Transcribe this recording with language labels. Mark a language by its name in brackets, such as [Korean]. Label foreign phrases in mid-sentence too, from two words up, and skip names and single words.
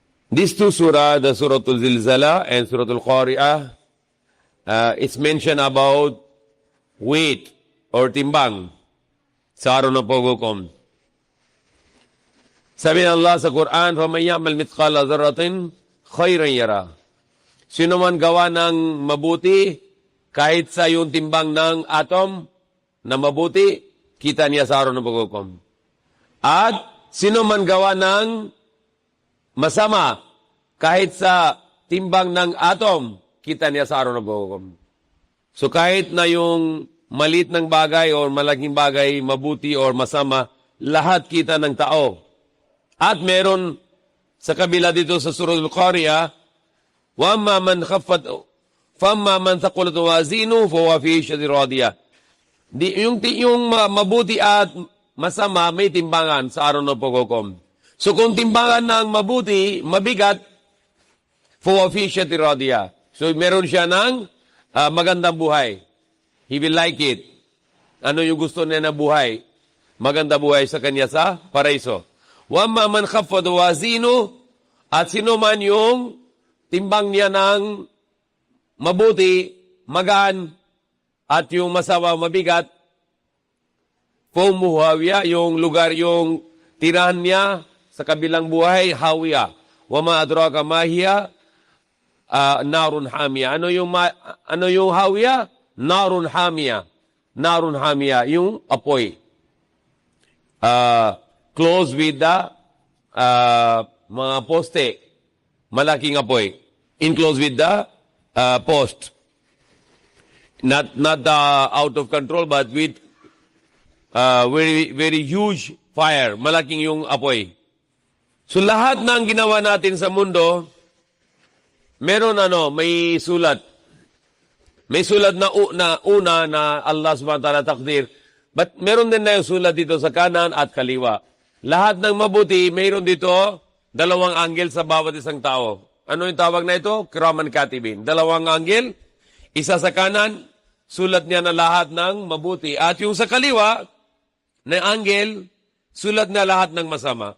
[English] These two surah, the Suratul Zilzala and Suratul Qari'ah, it's mentioned about weight or [Filipino] timbang sa araw ng paghukom. Sabi ng Allah sa Quran, [Arabic] فَمَنْ يَعْمَلْ مِثْقَالَ ذَرَّةٍ خَيْرًا يَرَى. [Filipino] Sino man gawa ng mabuti, kahit sa yung timbang ng atom na mabuti, kita niya sa araw ng paghukom. At sino man gawa ng masama, kahit sa timbang ng atom, kita niya sa araw ng paghukom. So kahit na yung maliit ng bagay o malaking bagay, mabuti o masama, lahat kita ng tao. At meron sa kabila dito sa Surah Al-Qari'ah, [Arabic] وَأَمَّا مَنْ خَفَّتْ فَأَمَّا مَنْ ثَقُلَتْ مَوَازِينُهُ فَهُوَ فِي عِيشَةٍ رَاضِيَةٍ. [Filipino] Yung mabuti at masama, may timbangan sa araw ng paghukom. So kung timbangan ng mabuti, mabigat, [Arabic] فَهُوَ فِي عِيشَةٍ رَاضِيَةٍ. [Filipino] So meron siya ng magandang buhay. [English] He will like it. [Filipino] Ano yung gusto niya na buhay? Maganda buhay sa kanya sa paraiso. [Arabic] وَأَمَّا مَنْ خَفَّتْ مَوَازِينُهُ. [Filipino] At sino man yung timbang niya ng mabuti, magaan, at yung masama, mabigat, [Arabic] فَأُمُّهُ هَاوِيَةٌ. [Filipino] Yung lugar, yung tirahan niya sa kabilang buhay, hawiya. [Arabic] وَمَا أَدْرَاكَ مَا هِيَ نار حامية. [Filipino] Ano yung hawiya? [Arabic] نار حامية. نار حامية, [Filipino] yung apoy. [English] Close with the [Filipino] mga poste. Malaking apoy. [English] Enclose with the post. Not out of control, but with very, very huge fire. [Filipino] Malaking yung apoy. So lahat ng ginawa natin sa mundo, meron may sulat. May sulat na una na Allah [Arabic] سبحانه وتعالى [Filipino] takdir. But meron din na yung sulat dito sa kanan at kaliwa. Lahat ng mabuti, mayroon dito dalawang anggel sa bawat isang tao. Ano yung tawag na ito? Kiraman Katibin. Dalawang anggel, isa sa kanan, sulat niya na lahat ng mabuti. At yung sa kaliwa, na anggel, sulat niya lahat ng masama.